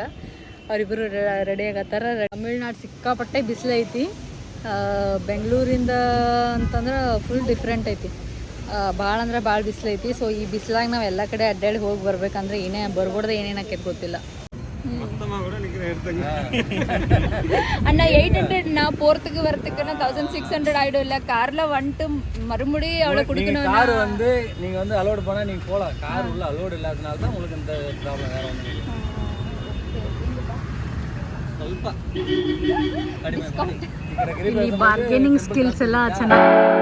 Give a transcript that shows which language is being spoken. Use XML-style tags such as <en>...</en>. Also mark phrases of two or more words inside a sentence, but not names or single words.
<kn>ಅವರಿಬ್ಬರು ರೆಡಿ ಆಗತ್ತಾರ. ತಮಿಳ್ನಾಡು ಸಿಕ್ಕಾಪಟ್ಟೆ ಬಿಸಿಲೈತಿ. ಬೆಂಗಳೂರಿಂದ ಅಂತಂದ್ರೆ</kn> <en>full different</en> <kn>ಐತಿ. ಭಾಳ ಅಂದ್ರೆ ಭಾಳ ಬಿಸಿಲೈತಿ. ಸೊ ಈ ಬಿಸಿಲಾಗ ನಾವು ಎಲ್ಲ ಕಡೆ ಅಡ್ಡಾಡಿ ಹೋಗಿ ಬರ್ಬೇಕಂದ್ರೆ ಏನೇ ಬರ್ಬೋಡ್ದೆ ಏನೇನು ಆಕೈತೆ ಗೊತ್ತಿಲ್ಲ.</kn> <ta>ಅಣ್ಣ 800 நான் போறதுக்கு வரதுக்கு 1600 ஆயிடும் இல்ல. கார்ல வந்துட்டு மறுபடி அவ்வளவு கொடுக்கணும். கார் வந்து நீங்க வந்து அலோட் பண்ணா நீங்க போலாம். கார் உள்ள அலோட் இல்லாதனால தான் உங்களுக்கு இந்த ப்ராப்ளம். வேற ஒண்ணும் இல்ல.</ta> <kn>ಸ್ವಲ್ಪ ಕಡಿಮೆ ಈ</kn> <en>bargaining skills</en> <kn>ಎಲ್ಲ ಚೆನ್ನಾಗಿ.</kn>